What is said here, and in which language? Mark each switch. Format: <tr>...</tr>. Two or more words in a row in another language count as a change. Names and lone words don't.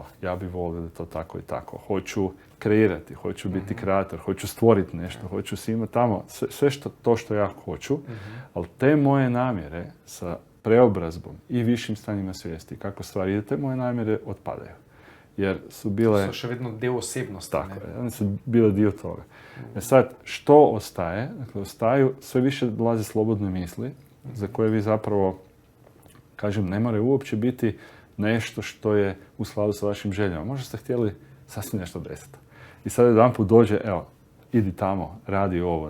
<hr>Ja bih volio da to tako i tako. Hoću kreirati, hoću biti kreator, hoću stvoriti nešto, hoću si imati tamo sve što ja hoću, ali te moje namjere sa preobrazbom i višim stanjima svijesti, kako stvari ide, te moje namjere otpadaju. Jer su bile...</hr> <sl>To su še vedno del osebnosti.</sl> <hr>Tako je, one su bile dio toga. Sad, što ostaje? Dakle, ostaju, sve više dolaze slobodne misli, za koje vi zapravo, kažem, ne moraju uopće biti nešto što je u skladu sa vašim željama. Možda ste htjeli sasvim nešto deseto. I sad jedanput dođe, evo, idi tamo, radi ovo.</hr>